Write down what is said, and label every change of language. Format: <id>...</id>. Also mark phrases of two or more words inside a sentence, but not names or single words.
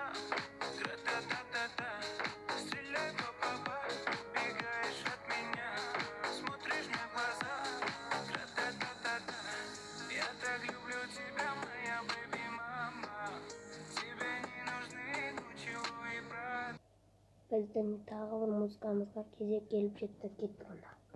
<ru>Гра-та-та-та-та. Стреляй, папа, убегаешь от меня, смотришь мне в глаза. Гра-та-та-та-та. Я так люблю тебя, моя бэби-мама. Тебе не нужны ничего и правда.</ru> <kk>Біздің тағы бір музыкамызға кезек келіп жетті. Кеттік онда.</kk>